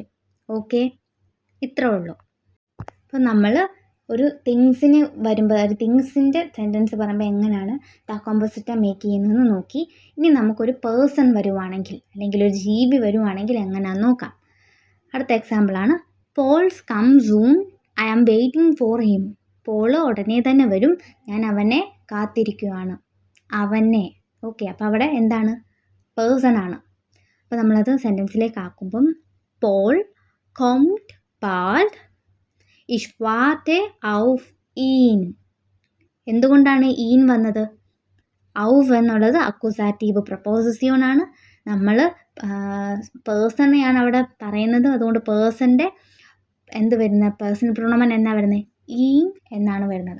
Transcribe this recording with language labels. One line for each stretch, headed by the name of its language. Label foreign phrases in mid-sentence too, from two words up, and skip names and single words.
Malayalam: ഓക്കെ, ഇത്രേ ഉള്ളൂ. അപ്പം നമ്മൾ ഒരു തിങ്സിന് വരുമ്പോൾ, ഒരു തിങ്സിൻ്റെ സെൻറ്റൻസ് പറയുമ്പോൾ എങ്ങനെയാണ് ദ കോമ്പോസിറ്റ് മേക്ക് ചെയ്യുന്നതെന്ന് നോക്കി. ഇനി നമുക്കൊരു പേഴ്സൺ വരുവാണെങ്കിൽ, അല്ലെങ്കിൽ ഒരു ജീവി വരുവാണെങ്കിൽ എങ്ങനെയാണെന്ന് നോക്കാം. അടുത്ത എക്സാമ്പിളാണ്
English: Pauls come soon, I am waiting for him.
Malayalam: പോള് ഉടനെ തന്നെ വരും, ഞാൻ അവനെ കാത്തിരിക്കുകയാണ്. അവനെ. ഓക്കെ, അപ്പോൾ അവിടെ എന്താണ്, പേഴ്സൺ ആണ്. അപ്പോൾ നമ്മളത് സെൻറ്റൻസിലേക്ക് ആക്കുമ്പം പോൾ
German: kommt bald, ich warte auf ihn.
Malayalam: എന്തുകൊണ്ടാണ് ഈൻ വന്നത്? ഔഫ് എന്നുള്ളത് അക്യൂസാറ്റീവ് പ്രപ്പോസിഷൻ ആണ്. നമ്മൾ പേഴ്സണെയാണ് അവിടെ പറയുന്നത്, അതുകൊണ്ട് പേഴ്സൻ്റെ എന്ത് വരുന്നത്, പേഴ്സൺ പ്രൊണോമൻ എന്നാ വരുന്നത്, ഈൻ എന്നാണ് വരുന്നത്.